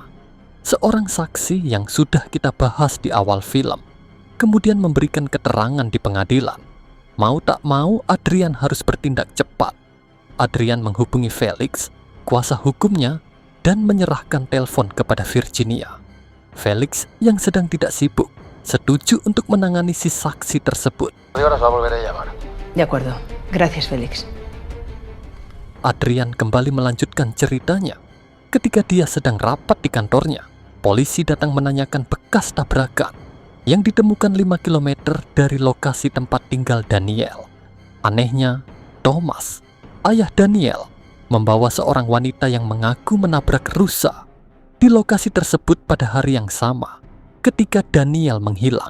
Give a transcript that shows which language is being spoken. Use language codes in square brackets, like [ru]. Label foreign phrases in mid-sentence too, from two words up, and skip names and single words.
[id] Seorang saksi yang sudah kita bahas di awal film kemudian memberikan keterangan di pengadilan. Mau tak mau, Adrian harus bertindak cepat. Adrian menghubungi Felix, kuasa hukumnya, dan menyerahkan telepon kepada Virginia. Felix yang sedang tidak sibuk setuju untuk menangani si saksi tersebut. [es] De acuerdo. Gracias, Félix. [id] Adrian kembali melanjutkan ceritanya. Ketika dia sedang rapat di kantornya, polisi datang menanyakan bekas tabrakan yang ditemukan 5 km dari lokasi tempat tinggal Daniel. Anehnya, Thomas, ayah Daniel, membawa seorang wanita yang mengaku menabrak rusa di lokasi tersebut pada hari yang sama ketika Daniel menghilang.